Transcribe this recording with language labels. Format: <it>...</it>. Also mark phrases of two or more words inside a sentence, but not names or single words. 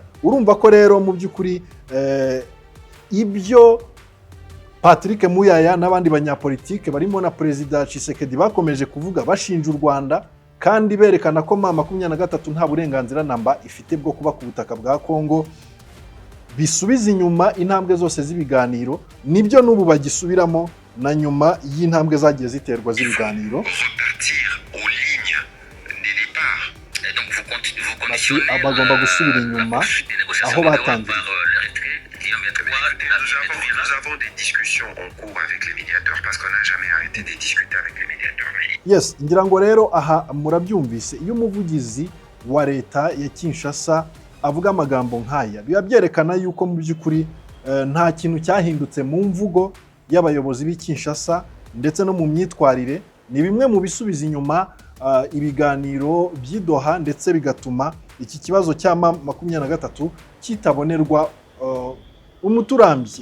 <rw>Urumva ko rero mu by'ukuri ibyo Patrick Muyaya n'abandi banyapolitike barimo na Perezida Tshisekedi bakomeje kuvuga bashinja u Rwanda, kandi berekana ko M23 nta burenganzira namba ifite bwo kuba ku butaka bwa Kongo, bisubiza inyuma intambwe zose z'ibiganiro. Nibyo n'ubu bagisubiramo na nyuma y'intambwe zagiye ziterwa z'ibiganiro. Bagomba gusubira inyuma aho batangiye.</rw> <fr>Nous avons des discussions en cours avec les médiateurs parce qu'on n'a jamais arrêté de discuter avec les médiateurs.</fr> <rw>Yes, ngira ngo rero aha murabyumvise, iyo umuvugizi wa leta ya Kinshasa avuga amagambo nk'aya, biba byerekana yuko mu by'ukuri nta kintu cyahindutse mu mvugo y'abayobozi b'i Kinshasa ndetse no mu myitwarire. Ni bimwe mu bisubiza inyuma ibiganiro by'Idoha, ndetse bigatuma iki kibazo cya M23 kitabonerwa umuturambye.</rw>